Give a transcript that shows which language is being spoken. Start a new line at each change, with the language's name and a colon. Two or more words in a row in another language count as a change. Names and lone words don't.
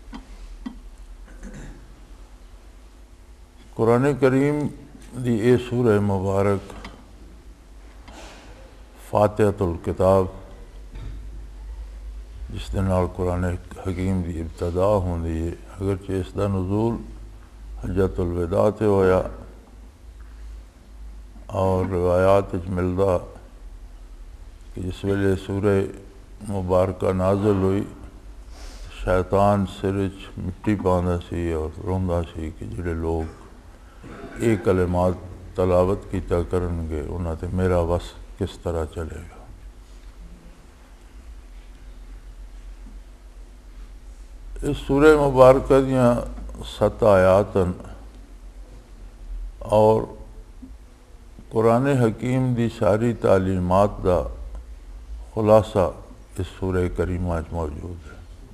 Punjabi: قرآن کریم دی اے سورہ مبارک فاتحۃ الکتاب، جس دے نال قرآن حکیم دی ابتدا ہوندی ہے، اگرچہ اس دا نزول حجۃ الوداع تے ہویا اور روایات وچ ملدا کہ جس ویلے سورہ مبارکہ نازل ہوئی، شیطان سر وچ مٹی پاندا سی اور روندا سی کہ جڑے لوگ یہ کلمات تلاوت کیتا کرن گے انہاں تے میرا وس کس طرح چلے گا۔ اس سورہ مبارکہ دیاں 7 آیات اور قرآن حکیم دی ساری تعلیمات دا خلاصہ اس سورہ کریمہ وچ موجود ہے۔